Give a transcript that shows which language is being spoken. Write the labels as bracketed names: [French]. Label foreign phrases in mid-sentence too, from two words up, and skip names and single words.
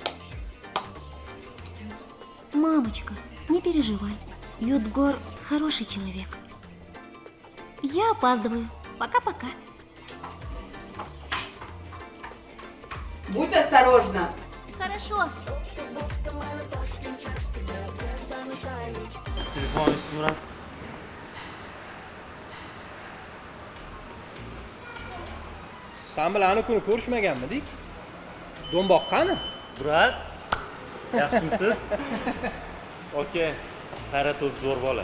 [Russian] Мамочка, не переживай. Юдгор хороший человек. Я опаздываю. Пока-пока. Будь осторожна. Хорошо. [Uzbek] Telefon Murat. Sen bilan ani kuni ko'rishmaganmidik? Do'mboq qani? Murat, yaxshimisiz? Oka, Hayrat o'zi zo'r bola.